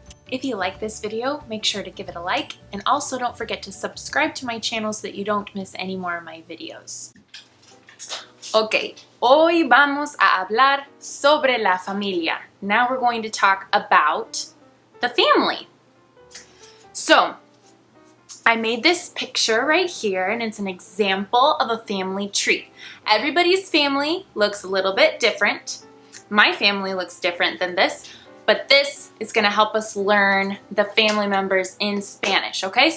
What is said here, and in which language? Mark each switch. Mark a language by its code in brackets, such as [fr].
[en] If you like this video, make sure to give it a like, and also don't forget to subscribe to my channel so that you don't miss any more of my videos. [es] Okay, hoy vamos a hablar sobre la familia. [en] Now we're going to talk about the family. So, I made this picture right here, and it's an example of a family tree. Everybody's family looks a little bit different. My family looks different than this, but this is going to help us learn the family members in Spanish, okay?